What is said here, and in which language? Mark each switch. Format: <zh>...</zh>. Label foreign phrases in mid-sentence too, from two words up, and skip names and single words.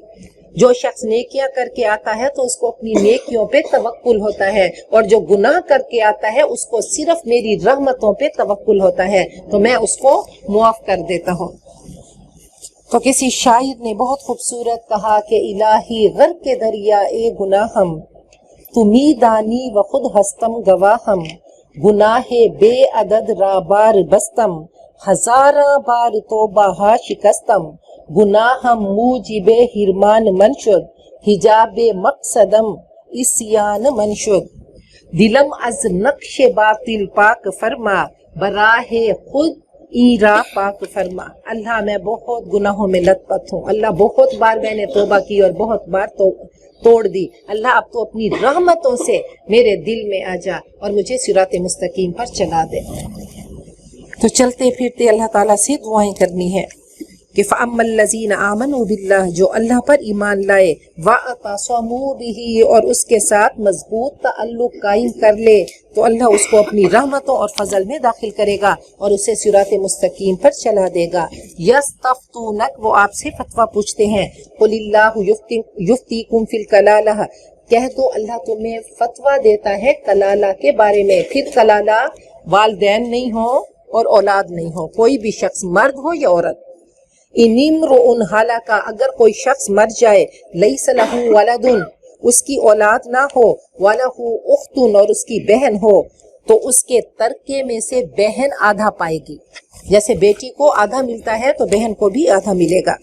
<ur>جو شخص نیکیاں کر کے آتا ہے تو اس کو اپنی نیکیوں پہ توکل ہوتا ہے، اور جو گناہ کر کے آتا ہے اس کو صرف میری رحمتوں پہ توکل ہوتا ہے، تو میں اس کو معاف کر دیتا ہوں۔ تو کسی شاعر نے بہت خوبصورت کہا کہ</ur> <fa>الہی غرق کے دریا اے گناہم، تمی دانی و خود ہستم گواہم، گناہ بے عدد را بار بستم، ہزاراں بار توبہ ہا شکستم، گناہم موجب حرمان من شد، حجاب مقصدم عصیان من شد، دلم از نقش باطل پاک فرما، براہ خود ایرا پاک فرما۔</fa> <ur>اللہ میں بہت گناہوں میں لت پت ہوں، اللہ بہت بار میں نے توبہ کی اور بہت بار توڑ دی، اللہ اب تو اپنی رحمتوں سے میرے دل میں آ جا اور مجھے صراط مستقیم پر چلا دے۔ تو چلتے پھرتے اللہ تعالیٰ سے دعائیں کرنی ہے کہ</ur> <ar>فَأَمَّا الَّذِينَ آمَنُوا بِاللَّهِ،</ar> <ur>جو اللہ پر ایمان لائے،</ur> <ar>وَاعْتَصَمُوا بِهِ،</ar> <ur>اور اس کے ساتھ مضبوط تعلق قائم کر لے، تو اللہ اس کو اپنی رحمتوں اور فضل میں داخل کرے گا اور اسے صراط مستقیم پر چلا دے گا۔ یستفتونک، وہ آپ سے فتویٰ پوچھتے ہیں،</ur> <ar>قُلِ اللَّهُ یفتیکم فی الکلالہ،</ar> <ur>کہہ دو اللہ تمہیں فتویٰ دیتا ہے کلالہ کے بارے میں۔ پھر کلالہ والدین نہیں ہو اور اولاد نہیں ہو، کوئی بھی شخص مرد ہو یا عورت۔</ur> <ar>ان امرؤ ہلاکا،</ar> <ur>اگر کوئی شخص مر جائے،</ur> <ar>لیس لہ ولد،</ar> <ur>اس کی اولاد نہ ہو،</ur> <ar>ولہ اخت،</ar> <ur>اور اس کی بہن ہو، تو اس کے ترکے میں سے بہن آدھا پائے گی، جیسے بیٹی کو آدھا ملتا ہے تو بہن کو بھی آدھا ملے گا۔</ur>